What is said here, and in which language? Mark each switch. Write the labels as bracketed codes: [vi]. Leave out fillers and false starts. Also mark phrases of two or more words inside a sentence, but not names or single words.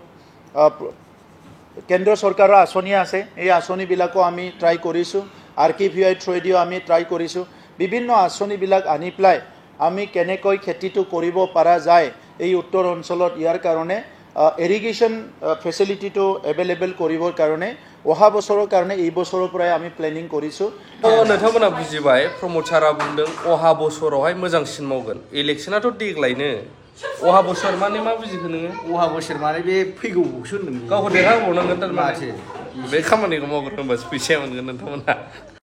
[as] কেন্দ্ৰ চৰকাৰৰ আঁচনি আছে এই আঁচনিবিলাকো আমি ট্ৰাই কৰিছোঁ RKVI থ্ৰুদিও আমি ট্ৰাই কৰিছোঁ বিভিন্ন আঁচনিবিলাক আনি পেলাই আমি কেনেকৈ খেতিটো কৰিব পৰা যায় এই উত্তৰ অঞ্চলত ইয়াৰ কাৰণে [en] irrigation facility-to available [as] কৰিবৰ কাৰণে অহা বছৰৰ কাৰণে এই বছৰৰ পৰাই আমি প্লেনিং কৰিছোঁ [brx] नोंथांमोना बुजिबाय प्रमद सारा बुंदों अहा बोसोरावहाय मोजांसिन मावगोन इलेक्शनाथ' देग्लायनो अहा बोसोर माने मा बुजिखो नोङो अहा बोसोर माने बे फैगौसो होनदों गावखौ देरहाबावनांगोन थारमाने बे खामानिखौ मावग्रो होनबासो फैसाया मोनगोन नोंथांमोना